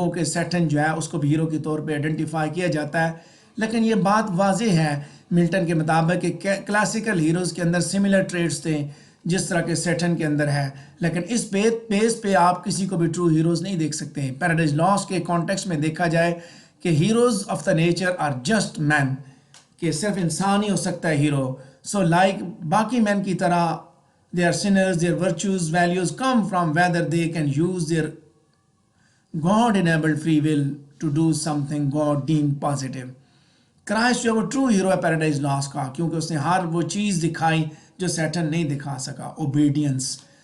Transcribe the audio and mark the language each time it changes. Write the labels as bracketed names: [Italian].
[Urdu] گو کہ سیٹن جو ہے اس کو بھی ہیرو کے طور پہ آئیڈینٹیفائی کیا جاتا ہے, لیکن یہ بات واضح ہے ملٹن کے مطابق کہ کلاسیکل ہیروز کے اندر سملر ٹریٹس تھے جس طرح کے سیٹن کے اندر ہے, لیکن اس بیس پہ آپ کسی کو بھی ٹرو ہیروز نہیں دیکھ سکتے ہیں. پیراڈائز لاسٹ کے کانٹیکسٹ میں دیکھا جائے کہ [English] heroes of the nature are just men, [Urdu] کہ صرف انسان ہی ہو سکتا ہے ہیرو. [English] so like [Urdu] باقی مین کی طرح [English] they are sinners, their virtues, values come from whether they can use their God-enabled free will to do something God deemed positive. [Urdu] Christ جو ہے وہ ٹرو ہیرو ہے پیراڈائز لاسٹ کا, کیونکہ اس نے ہر وہ چیز دکھائی جو سیٹن نہیں دکھا سکا, اوبیڈینس.